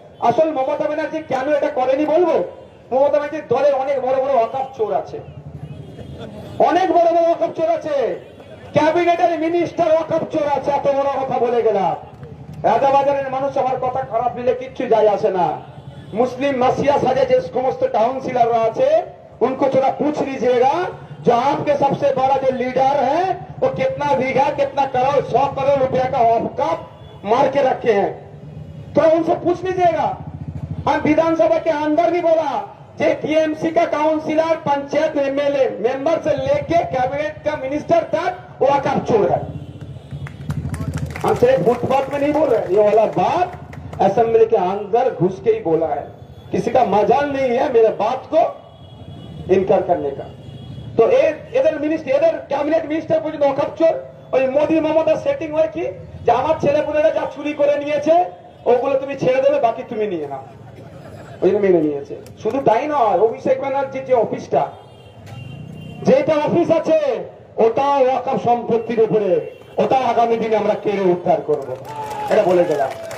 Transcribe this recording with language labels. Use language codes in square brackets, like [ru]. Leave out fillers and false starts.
[bn] আসল মমতা ব্যানার্জি কেন এটা করেনি বলবো, মমতা ব্যানার্জির দলের অনেক বড় বড় ওয়াকফ চোর আছে, অনেক বড় বড় ওয়াকফ চোর আছে, ক্যাবিনেটের মিনিস্টার ওয়াকফ চোর আছে। এত বড় কথা বলে গেলাম। রাজাবাজারের মানুষ আমার কথা খারাপ দিলে কিচ্ছু যায় আসে না। [hi] मुस्लिम मसीहा साजे जो समस्त काउंसिलर আছে उनको थोड़ा पूछ लीजिएगा, जो आपके सबसे बड़ा जो लीडर है वो कितना बीघा, कितना करोड़, 100 करोड़ रुपया का औकाफ मार के रखे हैं, तो उनसे पूछ लीजिएगा। हम विधानसभा के अंदर भी बोला, जे टीएमसी का काउंसिलर, पंचायत एमएलए मेंबर से लेके कैबिनेट का मिनिस्टर तक वो औकाफ चोर है। हम सिर्फ फुटपाथ में नहीं बोल रहे, ये वाला बात असेंबली के अंदर घुस के ही बोला है। किसी का मजाल नहीं है मेरे बात को इनकार करने का। तो इधर मिनिस्टर, इधर कैबिनेट मिनिस्टर [bn] পর্যন্ত ওয়াকফ চোর। ওই মোদি মমতা সেটিং হয় কি, যে আমার ছেলেপুলেরা যা চুরি করে নিয়েছে ওগুলো তুমি ছেড়ে দেবে, বাকি তুমি নিয়ে নাও, ওই মেনে নিয়েছে। শুধু তাই নয়, অভিষেক ব্যানার্জির যে অফিসটা, যেটা অফিস আছে ওটা ওয়াকফ সম্পত্তির উপরে, ওটা আগামী দিনে আমরা কেড়ে উদ্ধার করব, এটা বলে গেলাম।